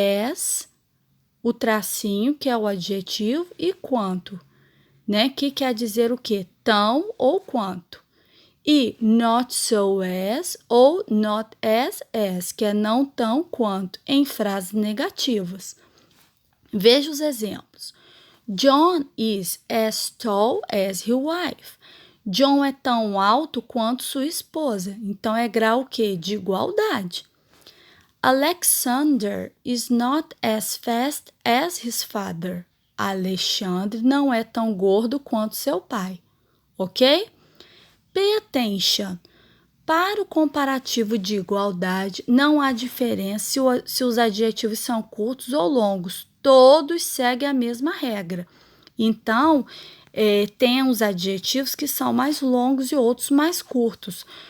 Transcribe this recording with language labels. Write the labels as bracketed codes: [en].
[pt] As, o tracinho, que é o adjetivo, e quanto, né? Que quer dizer o quê? Tão ou quanto. E not so as ou not as, que é não tão quanto, em frases negativas. Veja os exemplos. [en] John is as tall as his wife. [pt] John é tão alto quanto sua esposa. Então, é grau o quê? De igualdade. [en] Alexander is not as fast as his father. [pt] Alexandre não é tão gordo quanto seu pai, ok? [en] Pay attention. [pt] Para o comparativo de igualdade, não há diferença se os adjetivos são curtos ou longos. Todos seguem a mesma regra. Então, tem os adjetivos que são mais longos e outros mais curtos.